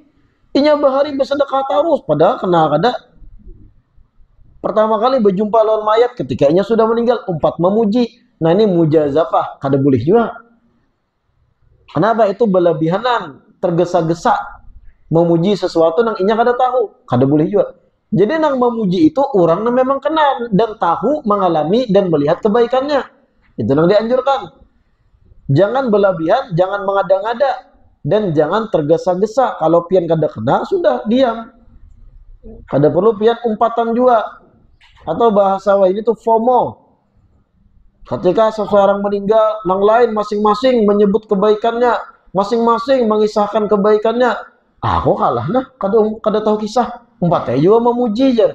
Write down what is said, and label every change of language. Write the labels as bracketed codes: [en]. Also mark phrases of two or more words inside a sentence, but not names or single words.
[bjn] Inya bahari bersedekah terus, padahal kenal kada. Pertama kali berjumpa lawan mayat ketika inya sudah meninggal, umpat memuji. [id] Nah ini mujazafah, kada boleh juga. Kenapa? [bjn] Itu berlebihanan, tergesa-gesa memuji sesuatu yang inya kada tahu, kada boleh juga. [id] Jadi nang memuji itu orang yang memang kenal dan tahu, mengalami dan melihat kebaikannya. Itu yang dianjurkan. Jangan berlebihan, jangan mengada-ngada, dan jangan tergesa-gesa. [bjn] Kalau pian kada kena, sudah diam. Kada perlu pian umpatan juga. [id] Atau bahasa ini tuh FOMO. Ketika seseorang meninggal, yang lain masing-masing menyebut kebaikannya, masing-masing mengisahkan kebaikannya. [bjn] Aku kalah nah, kada tahu kisah. Umpatnya juga memuji aja.